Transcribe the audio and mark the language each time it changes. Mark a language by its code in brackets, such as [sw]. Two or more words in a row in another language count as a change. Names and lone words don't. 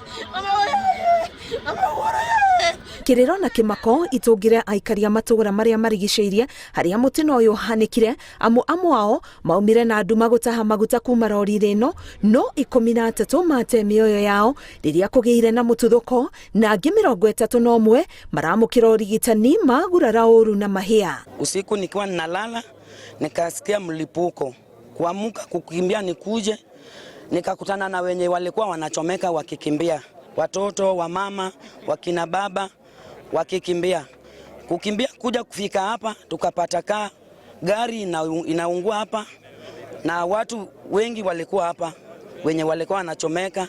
[ki] Kĩrĩro na kĩmako itũngire aikaria matũũra marĩa marigicĩirie harĩa mũtino ũyũ hanĩkire, amwe ao maumire na andũ gũtaha maguta kuma rori-inĩ ĩno, no 13 mate mĩoyo yao rĩrĩa kũgĩire na mũtuthũko, na angĩ 31 maramũkĩra ũrigitani magurara ũru na mahĩa. [sw] Usiku nikiwa ninalala nikasikia mlipuko, kuamka kukimbia nikuje nikakutana na wenye walikuwa wanachomeka wakikimbia, watoto wa mama wakina baba wakikimbia kuja kufika hapa, tukapata gari inaungua hapa na watu wengi walikuwa hapa wenye walikuwa wanachomeka.